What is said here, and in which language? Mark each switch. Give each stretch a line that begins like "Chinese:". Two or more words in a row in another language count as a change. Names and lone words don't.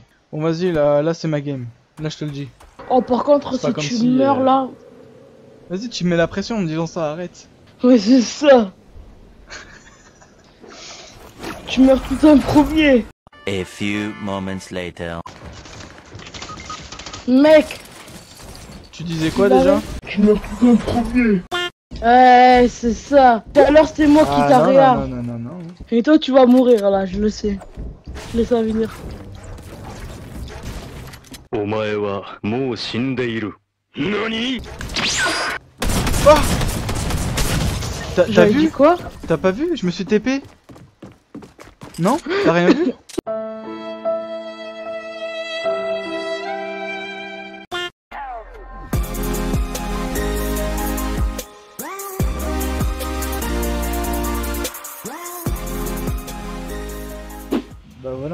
French: Bon, vas-y, là c'est ma game. Là, je te le dis. Oh, par contre, C'est pas si comme tu si, meurs là. Vas-y, tu me mets la pression en me disant ça, arrête. Ouais, c'est ça. Tu meurs tout un premier.
English: A few moments later.
French: Mec. Tu disais quoi Bah déjà? ouais. Tu meurs tout un premier. Ouais, c'est ça. Tout à l'heure, c'était moi qui t'a non, réa. non, non, non, non. Et toi, tu vas mourir là, je le sais. Laisse ça venir.
Japanese: お前はもう死んでいる。何？
French: T'as J'avais dit vu? quoi? T'as pas vu? Je me suis TP. Non? T'as rien vu? Bah voilà.